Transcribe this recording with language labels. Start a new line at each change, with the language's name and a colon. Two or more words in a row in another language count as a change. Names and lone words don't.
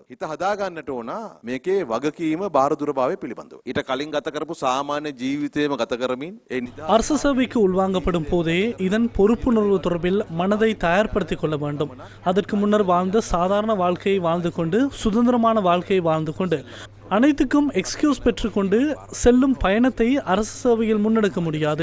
Sinhala: හිත හදාගන්නට ඕන මේකේ වගකීම බාරදුරභාවය පිළිබඳව. ඊට කලින් ගත කරපු සාමාන්‍ය ජීවිතේම ගත කරමින්
Tamil: அரசு சேவைக்கு உள்வாங்கப்படும் போதே இதன் பொறுப்புணர்வு தொடர்பில் மனதை தயார்படுத்திக் கொள்ள வேண்டும். அதற்கு முன்னர் வாழ்ந்த சாதாரண வாழ்க்கையை வாழ்ந்து கொண்டு சுதந்திரமான வாழ்க்கையை வாழ்ந்து கொண்டு அனைத்துக்கும் எக்ஸ்கியூஸ் பெற்றுக்கொண்டு செல்லும் பயணத்தை அரசு சேவையில் முன்னெடுக்க முடியாது.